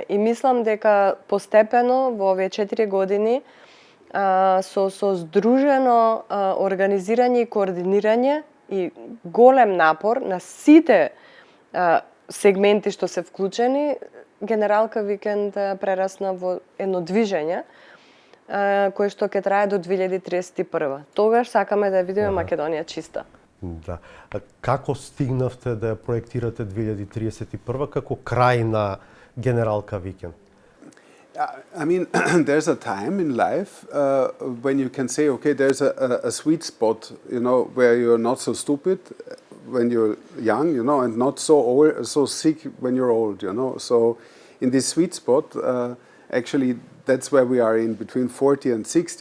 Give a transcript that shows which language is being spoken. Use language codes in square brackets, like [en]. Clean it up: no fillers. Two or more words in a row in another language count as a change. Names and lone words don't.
[mk] И мислам дека постепено во овие 4 години со здружено организирање и координирање и голем напор на сите сегменти што се вклучени, Генералка Викенд прерасна во едно движење кое што ќе трае до 2031. Тогаш сакаме да ја видиме Македонија чиста. Да. А како стигнавте да ја проектирате 2031 како крај на Генералка Викен? [en] I mean, there's a time in life when you can say, okay, there's a sweet spot, you know, where you're not so stupid when you're young, you know, and not so old, so sick when you're old, you know. So in this sweet spot, actually, that's where we are in between 40 and 60.